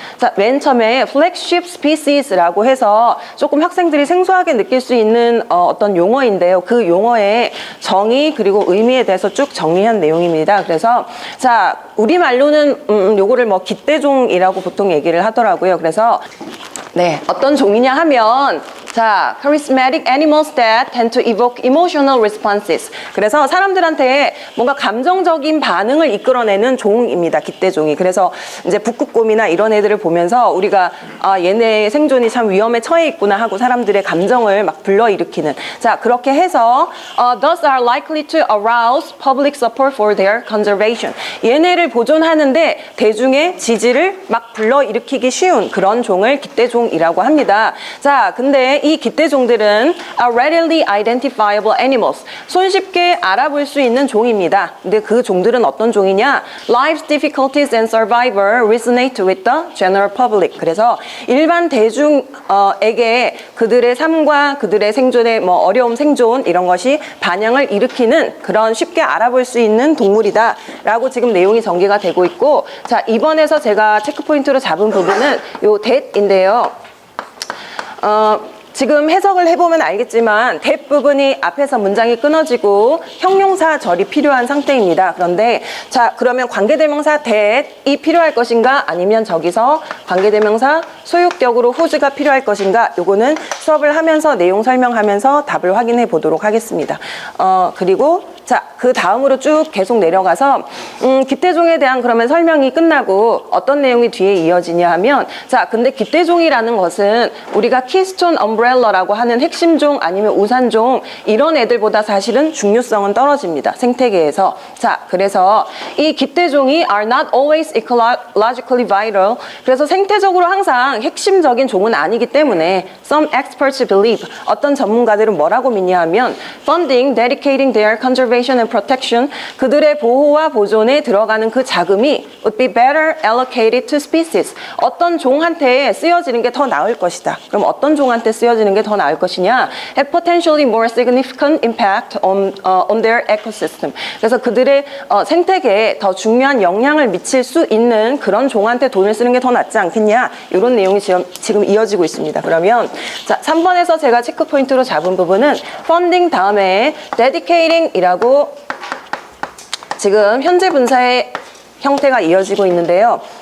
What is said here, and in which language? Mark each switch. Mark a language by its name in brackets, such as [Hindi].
[Korean] 자, 맨 처음에 flagship species라고 해서 조금 학생들이 생소하게 느낄 수 있는 어떤 용어인데요. 그 용어의 정의 그리고 의미에 대해서 쭉 정리한 내용입니다. 그래서 자, 우리말로는 요거를 뭐 깃대종이라고 보통 얘기를 하더라고요. 그래서 네, 어떤 종이냐 하면, 자, [English] charismatic animals that tend to evoke emotional responses. [Korean] 그래서 사람들한테 뭔가 감정적인 반응을 이끌어내는 종입니다, 깃대종이. 그래서 이제 북극곰이나 이런 애들을 보면서 우리가 얘네 생존이 참 위험에 처해 있구나 하고 사람들의 감정을 막 불러일으키는. 자, 그렇게 해서 [English] thus are likely to arouse public support for their conservation. [Korean] 얘네를 보존하는데 대중의 지지를 막 불러일으키기 쉬운 그런 종을 깃대종이라고 합니다. 자, 근데 이 깃대종들은 [English] are readily identifiable animals. [Korean] 손쉽게 알아볼 수 있는 종입니다. 근데 그 종들은 어떤 종이냐? [English] Life's difficulties and survival resonate with the general public. [Korean] 그래서 일반 대중에게 그들의 삶과 그들의 생존의 뭐 어려움, 생존 이런 것이 반영을 일으키는 그런 쉽게 알아볼 수 있는 동물이다 라고 지금 내용이 전개가 되고 있고, 자, 이번에서 제가 체크 포인트로 잡은 부분은 요 that인데요. 지금 해석을 해보면 알겠지만 that 부분이 앞에서 문장이 끊어지고 형용사절이 필요한 상태입니다. 그런데 자, 그러면 관계대명사 that이 필요할 것인가, 아니면 저기서 관계대명사 소유격으로 whose가 필요할 것인가, 요거는 수업을 하면서 내용 설명하면서 답을 확인해 보도록 하겠습니다. 그리고 자, 그 다음으로 쭉 계속 내려가서 깃대종에 대한 그러면 설명이 끝나고 어떤 내용이 뒤에 이어지냐 하면, 자, 근데 깃대종이라는 것은 우리가 키스톤 엄브렐러라고 하는 핵심종 아니면 우산종 이런 애들보다 사실은 중요성은 떨어집니다, 생태계에서. 자, 그래서 이 깃대종이 [English] are not always ecologically vital. [Korean] 그래서 생태적으로 항상 핵심적인 종은 아니기 때문에 [English] some experts believe, [Korean] 어떤 전문가들은 뭐라고 믿냐 하면 [English] funding dedicating their conservation conservation and protection, [Korean] 그들의 보호와 보존에 들어가는 그 자금이 [English] would be better allocated to species. [Korean] 어떤 종한테 쓰여지는 게 더 나을 것이다. 그럼 어떤 종한테 쓰여지는 게 더 나을 것이냐? [English] Have potentially more significant impact on their ecosystem. [Korean] 그래서 그들의 생태계에 더 중요한 영향을 미칠 수 있는 그런 종한테 돈을 쓰는 게 더 낫지 않겠냐? 이런 내용이 지금 이어지고 있습니다. 그러면 자, 3번에서 제가 체크 포인트로 잡은 부분은 funding 다음에 dedicating이라고 지금 현재 분사의 형태가 이어지고 있는데요.